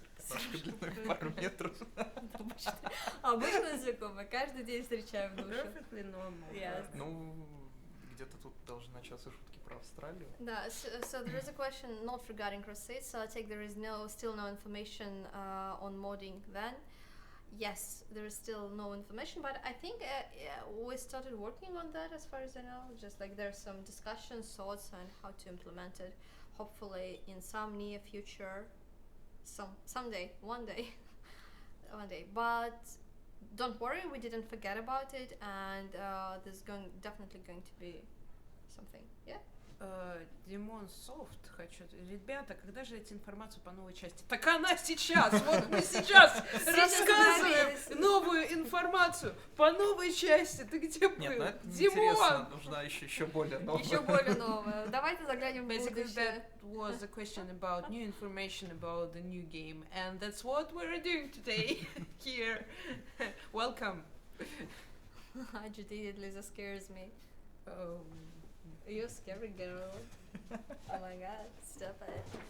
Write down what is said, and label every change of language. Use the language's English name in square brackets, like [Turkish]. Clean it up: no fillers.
[Russian] Немножко длиной пару метров. Обычно знакомы, каждый день встречаю в душе. [English] perfectly normal. Yes. [Russian] Ну, где-то тут должны начаться шутки про Австралию. [English] Да, so there is a question not regarding Crusades, so I take there is still no information on modding then. Yes, there is still no information, but I think we started working on that as far as I know. Just like there's some discussions, thoughts on how to implement it. Hopefully in some near future, someday, one day. But don't worry, we didn't forget about it, and there's definitely going to be something. Yeah. [Russian] Димон Софт хочу. Ребята, когда же эти информацию по новой части? Так она сейчас! Вот мы сейчас рассказываем новую информацию по новой части. Ты где был? Нет, ну это Димон! интересно, нужна еще более новая. Еще более новое. Давайте заглянем в [English] Basically, [Russian] будущее. [English] that was a question about new information about the new game, and that's what we're doing today here. Welcome. Agitated Lisa scares me. You're scary girl. Oh my god, stop it.